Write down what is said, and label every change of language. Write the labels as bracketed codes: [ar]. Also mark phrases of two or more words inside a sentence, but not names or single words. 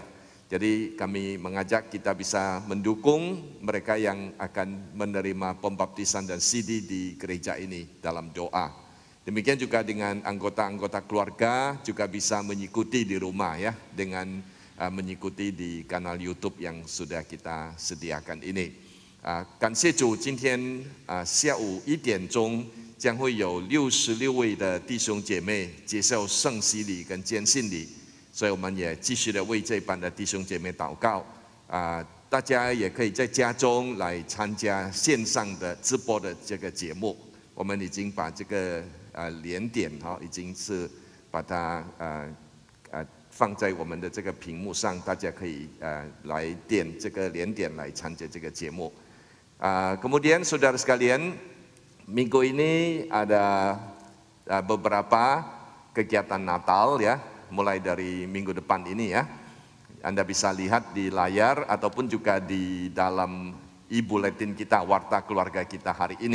[id] Jadi kami mengajak kita bisa mendukung mereka yang akan menerima pembaptisan dan sidi di gereja ini dalam doa. Demikian juga dengan anggota-anggota keluarga juga bisa mengikuti di rumah ya, dengan mengikuti di kanal YouTube yang sudah kita sediakan ini. [zh] 感谢主，今天下午1点钟将会有66位的弟兄姐妹接受圣洗礼跟坚信礼，所以我们也继续的为这班的弟兄姐妹祷告。大家也可以在家中来参加线上的直播的这个节目。我们已经把这个连点已经是把它放在我们的这个屏幕上，大家可以来点这个连点来参加这个节目。 [id] Kemudian saudara sekalian, minggu ini ada beberapa kegiatan Natal ya, mulai dari minggu depan ini [zh] ya. [id] Anda bisa lihat di layar ataupun juga di dalam e-bulletin kita, warta keluarga kita hari ini.